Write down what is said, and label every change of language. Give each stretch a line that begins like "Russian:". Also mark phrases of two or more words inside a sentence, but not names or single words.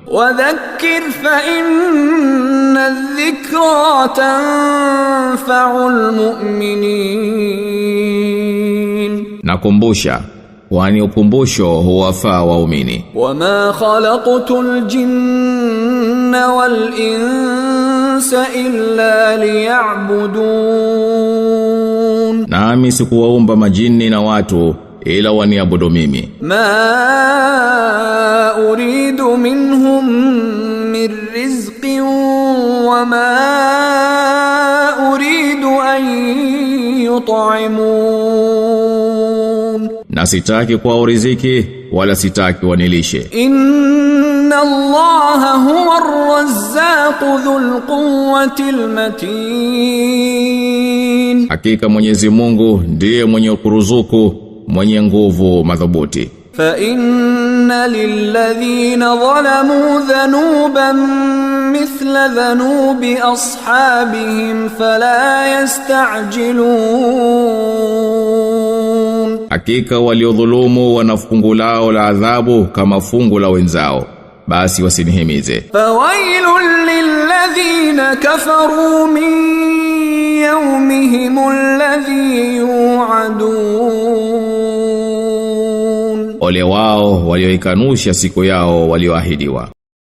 Arabic: وذكر فإن الذكرى تنفع المؤمنين.
Swahili: Nakumbusha, kwani ukumbusho huwafaa waumini.
Arabic: وما خلقت الجن والإنس إلا ليعبدون.
Swahili: Nami sikuwaumba majini na watu ila waniabudu mimi.
Arabic: ما أريد منهم من رزق وما أريد أن يطعمون.
Swahili: Na sitaki kwa riziki wala sitaki wanilishe.
Arabic: إن الله هو الرزاق ذو القوة المتين.
Swahili: Hakika Mwenyezi Mungu ndiye mwenye kuruzuku, mwenye nguvu madhubuti.
Arabic: فإن للذين ظلموا ذنوبا مثل ذنوب أصحابهم فلا يستعجلون.
Swahili: Hakika waliodhulumu wana fungu lao la adhabu kama fungu la wenzao, basi wasinihimize.
Arabic: فويل للذين كفروا من يومهم الذي يوعدون.
Swahili: Ole wao walioikanusha siku yao walioahidiwa.